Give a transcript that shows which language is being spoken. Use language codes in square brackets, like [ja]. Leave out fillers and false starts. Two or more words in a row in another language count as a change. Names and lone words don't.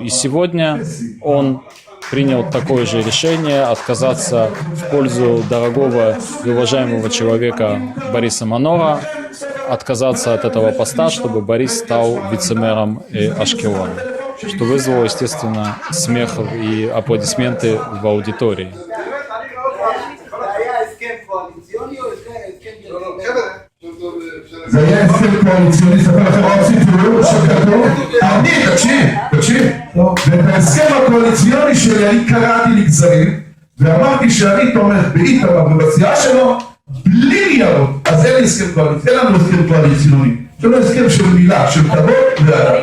[ru] И сегодня он принял такое же решение отказаться в пользу дорогого и уважаемого человека Бориса Манора, отказаться от этого поста, чтобы Борис стал вице-мэром Ашкелона, что вызвало, естественно, смех и аплодисменты в аудитории. [he] זה היה הסכם קואליציוני, ספר לכם עוד סיפור שכתוב, תקשיב, ואת ההסכם הקואליציוני שלי אני קראתי לגזרים, ואמרתי שאני תומך באיתמר ובסיעה שלו, בלי ניירות, אז אין לי הסכם קואליציוני, אין לנו הסכם קואליציוני, יש לנו הסכם של מילה, של כבוד ואדם.